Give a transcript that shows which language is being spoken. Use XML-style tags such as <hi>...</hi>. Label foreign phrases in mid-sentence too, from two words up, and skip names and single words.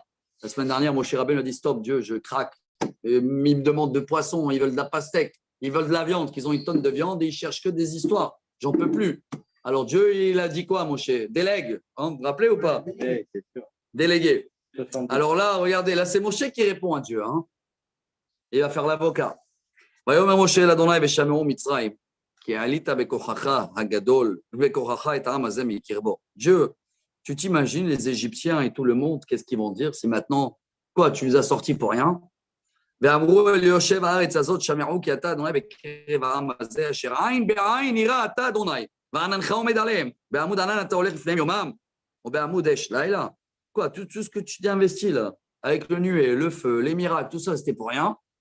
<fr>La semaine dernière, Moshe Rabbeinu a dit stop, Dieu, je craque. Et ils me demandent de poisson, ils veulent de la pastèque, ils veulent de la viande, qu'ils ont une tonne de viande et ils cherchent que des histoires. J'en peux plus. Alors Dieu, il a dit quoi, Moshe? Délègue. Hein, vous vous rappelez ou pas? Oui, c'est sûr. Délégué. 70. Alors là, regardez, là c'est Moshe qui répond à Dieu. Hein. Il va faire l'avocat.</fr> <he>ויאמר משה אל ה' ושמעו מצרים.</he> <fr>Dieu, tu t'imagines les Égyptiens et tout le monde, qu'est-ce qu'ils vont dire si maintenant, quoi, tu nous as sortis pour rien? Quoi, tout ce que tu t'es investi là, avec le nuée, le feu, les miracles, tout ça, c'était pour rien.</fr>